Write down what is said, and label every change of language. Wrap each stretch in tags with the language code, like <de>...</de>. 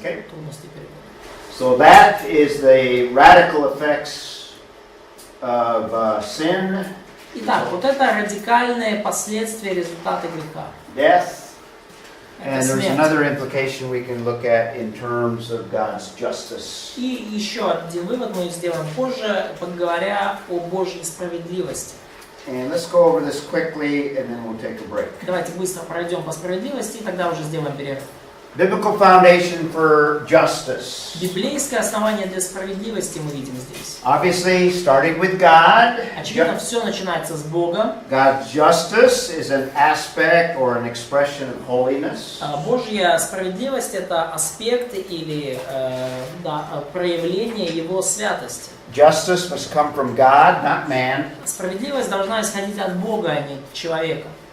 <en>Okay.</en> <ru>Трудности перевода.</ru> <en>So that is the radical effects of sin.</en> <ru>Итак, вот это радикальные последствия, результаты греха.</ru> <en>Death.</en> <ru>Это</ru> <en>And there's</en> <ru>смерть.</ru> <en>another implication we can look at in terms of God's justice.</en> <ru>И еще один вывод мы сделаем позже, поговоря о Божьей справедливости.</ru> <en>And let's go over this quickly, and then we'll take a break.</en> <ru>Давайте быстро пройдем по справедливости, и тогда уже сделаем перерыв.</ru> <en>Biblical foundation for justice.</en> <ru>Библейское основание для справедливости мы видим здесь.</ru> <en>Obviously, starting with God.</en> <ru>Очевидно, все начинается с Бога.</ru> <en>God's justice is an aspect or an expression of holiness.</en> <ru>Божья справедливость – это аспект или проявление Его святости.</ru> <en>Justice must come from God, not man.</en> <ru>Справедливость должна исходить от Бога, а не от человека.</ru>